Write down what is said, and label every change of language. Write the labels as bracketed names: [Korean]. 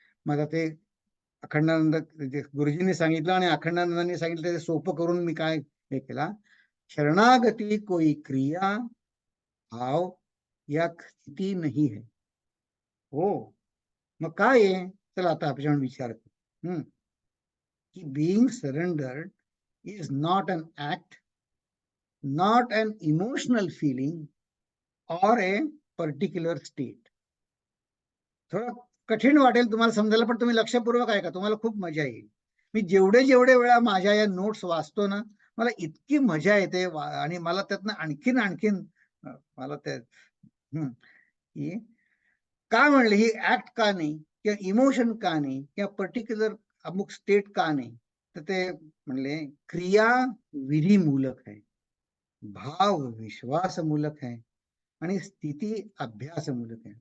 [Marathi] मग आता ते अखंडानंद गुरुजींनी सांगितलं आणि अखंडानंदांनी सांगितलं, ते सोपं करून मी काय हे केला, [Hindi] शरणागती कोई क्रिया भाव या स्थिती नाही है. [Marathi] हो, मग काय आहे चला आता आपण विचार करू की [English] being surrendered is not an act, not an emotional feeling or a particular state. [Marathi] थोडं कठीण वाटेल तुम्हाला समजायला, पण तुम्ही लक्षपूर्वक ऐका, तुम्हाला खूप मजा येईल. मी जेवढे वेळा माझ्या या नोट्स वाचतो ना, मला इतकी मजा येते आणि मला त्यातनं आणखीन मला ते का म्हणले ही ऍक्ट का नाही, किंवा इमोशन का नाही, किंवा पर्टिक्युलर अमुक स्टेट का नाही, तर ते म्हणले क्रिया विधीमूलक आहे, भाव विश्वासमूलक आहे आणि स्थिती अभ्यासमूलक आहे.